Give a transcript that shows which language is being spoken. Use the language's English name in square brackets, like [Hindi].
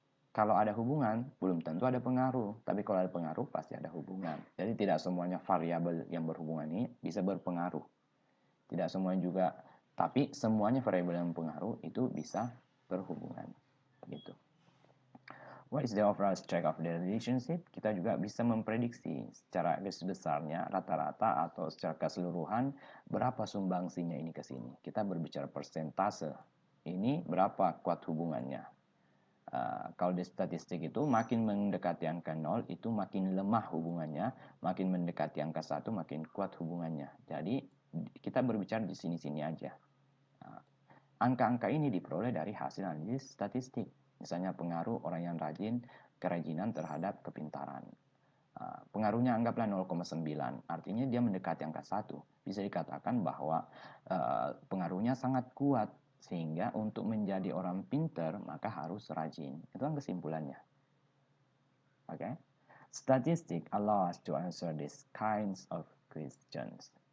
[Indonesian] Kalau ada hubungan, belum tentu ada pengaruh. Tapi kalau ada pengaruh, pasti ada hubungan. Jadi tidak semuanya variabel yang berhubungan ini bisa berpengaruh. Tidak semuanya juga Tapi semuanya variabel yang mempengaruhi itu bisa berhubungan. Begitu. [English] What is the overall strength of the relationship? [Indonesian] Kita juga bisa memprediksi secara garis besarnya, rata-rata atau secara keseluruhan berapa sumbangsinya ini ke sini. Kita berbicara persentase. Ini berapa kuat hubungannya. Kalau di statistik itu makin mendekati angka 0 itu makin lemah hubungannya, makin mendekati angka 1 makin kuat hubungannya. Jadi kita berbicara di sini-sini aja. Angka-angka ini diperoleh dari hasil analisis statistik. Misalnya pengaruh orang yang rajin, kerajinan terhadap kepintaran. Pengaruhnya anggaplah 0,9, artinya dia mendekati angka 1. Bisa dikatakan bahwa pengaruhnya sangat kuat, sehingga untuk menjadi orang pintar maka harus rajin. Itu kan kesimpulannya. Oke? [English] Statistic allow us to answer these kinds of questions.